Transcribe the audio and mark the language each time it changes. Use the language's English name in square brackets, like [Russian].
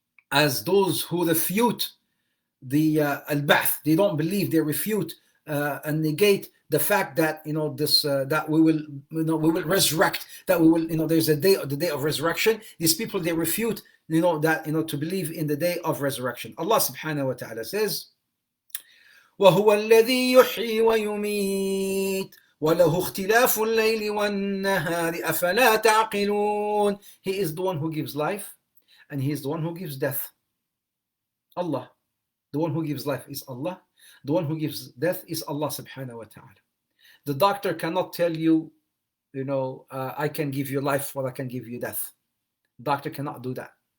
[English] As those who refute the al-ba'th, they don't believe, they refute and negate the fact that, you know, this that we will resurrect, that we will, you know, there's the day of resurrection. These people, they refute, you know, that, you know, to believe in the day of resurrection. Allah subhanahu wa ta'ala says, [Arabic] وهو الذي يحيي ويميت وله اختلاف الليل والنهار أفلا تعقلون. [English] He is the one who gives life and he is the one who gives death. Allah. The one who gives life is Allah. The one who gives death is Allah subhanahu wa ta'ala. The doctor cannot tell you, I can give you life or I can give you death. The doctor cannot do that.